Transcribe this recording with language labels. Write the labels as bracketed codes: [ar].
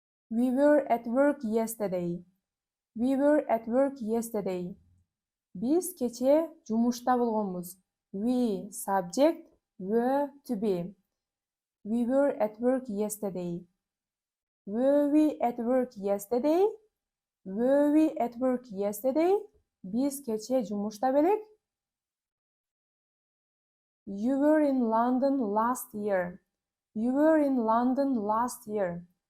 [en] We were at work yesterday. We were at work yesterday. [ky] Биз кече жумушта болгонбуз. [en] We, subject, were to be. We were at work yesterday. Were we at work yesterday? Were we at work yesterday? [ky] Биз кече жумушта белек. [en] You were in London last year. You were in London last year.